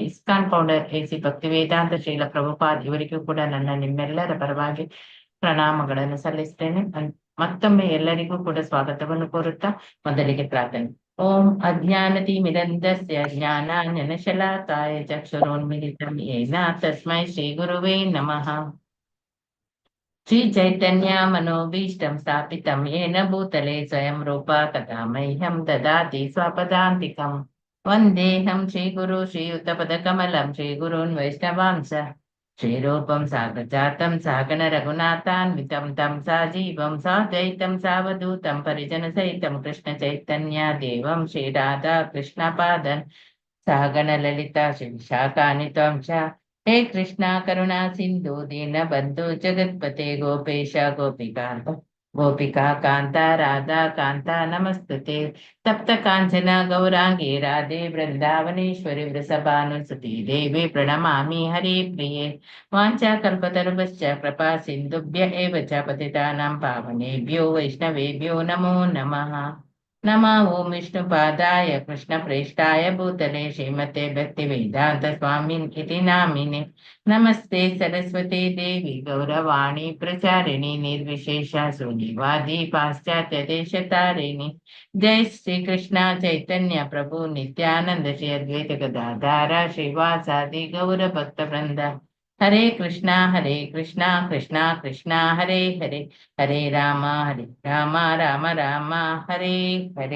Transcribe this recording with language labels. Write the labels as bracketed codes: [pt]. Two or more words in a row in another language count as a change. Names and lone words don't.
[kn] ಇಸ್ಕಾನ್ ಫೌಂಡರ್ AC ಭಕ್ತಿವೇದಾಂತ ಶ್ರೀಲ ಪ್ರಭುಪಾದ್ ಇವರಿಗೂ ಕೂಡ ನನ್ನ ನಿಮ್ಮೆಲ್ಲರ ಪರವಾಗಿ ಪ್ರಣಾಮಗಳನ್ನು ಸಲ್ಲಿಸ್ತೇನೆ. ಮತ್ತೊಮ್ಮೆ ಎಲ್ಲರಿಗೂ ಕೂಡ ಸ್ವಾಗತವನ್ನು ಕೋರುತ್ತಾ ಮೊದಲಿಗೆ ಪ್ರಾರ್ಥನೆ. [sa] ಓಂ ಅಜ್ಞಾನತಿಮಿರಂಧಸ್ಯ ಜ್ಞಾನಾಂಜನಶಲಾಕಾಯ ಚಕ್ಷುರೋನ್ಮಿಲಿತಂ ಯೇನ ತಸ್ಮೈ ಶ್ರೀ ಗುರುವೇ ನಮಃ. ಶ್ರೀ ಚೈತನ್ಯ ಮನೋಭೀಷ್ಟಂ ಸ್ಥಾಪಿತಂ ಯೇನ ಭೂತಲೆ ಸ್ವಯಂ ರೂಪ ಕಥಾ ಮಹ್ಯಂ ದದಾತಿ ಸ್ವಪದಾಂತಿಕಂ. ವಂದೇಹಂ ಶ್ರೀ ಗುರು ಶ್ರೀಯುತ ಪದಕಮಲಂ ಶ್ರೀ ಗುರುನ್ ವೈಷ್ಣವಾಂಸ ಶ್ರೀರೂಪಂ ಸಾಗಜಾತಂ ಸಹಗಣ ರಘುನಾಥಾನ್ವಿತಂ ತಂ ಸಾಜೀವಂ ಸಾದ್ವೈತಂ ಸಾವಧೂತಂ ಪರಿಜನ ಸಹಿತಂ ಕೃಷ್ಣ ಚೈತನ್ಯ ದೇವಂ ಶ್ರೀ ರಾಧಾ ಕೃಷ್ಣ ಪಾದನ್ ಸಹಗಣ ಲಲಿತಾ ಶ್ರೀ ವಿಶಾಖಾನ್ವಿತಂ ಚ. ಹೇ ಕೃಷ್ಣ ಕರುಣಾ ಸಿಂಧು ದೀನ ಬಂಧು ಜಗತ್ಪತೆ ಗೋಪೇಶ ಗೋಪಿಕಾ ಕಾಂತ ರಾಧಾ ಕಾಂತ ನಮಸ್ತುತೆ. ತಪ್ತ ಕಾಂಚನ ಗೌರಾಂಗಿ ರಾಧೆ ಬೃಂದಾವನೇಶ್ವರಿ ವೃಷಭಾನುಸುತಿ ದೇವಿ ಪ್ರಣಮಾಮಿ ಹರಿ ಪ್ರಿಯೆ. ವಾಂಚಾ ಕಲ್ಪತರುಭ್ಯಶ್ಚ ಕೃಪಾ ಸಿಂಧುಭ್ಯ ಏವ ಚ ಪತಿತಾನಾಂ ಪಾವನೇಭ್ಯೋ ವೈಷ್ಣವೇಭ್ಯೋ ನಮೋ ನಮಃ. ನಮೋ ಓಂ ವಿಷ್ಣುಪಾದಾಯ ಕೃಷ್ಣಪ್ರೇಷ್ಠಾಯ ಭೂತಲೆ ಶ್ರೀಮತೆ ಭಕ್ತಿವೇದಾಂತ ಸ್ವಾಮಿನ್ ಇತಿ ನಾಮಿನೆ. ನಮಸ್ತೆ ಸರಸ್ವತಿ ದೇವಿ ಗೌರವಾಣಿ ಪ್ರಚಾರಿಣಿ ನಿರ್ವಿಶೇಷ ಶೂನ್ಯವಾದಿ ಪಾಶ್ಚಾತ್ಯ ದೇಶತಾರಿಣಿ. ಜೈ ಶ್ರೀ ಕೃಷ್ಣ ಚೈತನ್ಯ ಪ್ರಭು ನಿತ್ಯಾನಂದ ಶ್ರೀ ಅದ್ವೈತ ಗದಾಧಾರ ಶ್ರೀವಾಸಾದಿ ಗೌರ ಭಕ್ತ ವೃಂದ. ಹರೇ ಕೃಷ್ಣ ಕೃಷ್ಣ ಕೃಷ್ಣ ಹರೇ ಹರೇ ಹರೇ ರಾಮ ರಾಮ ರಾಮ ಹರೇ ಹರೇ.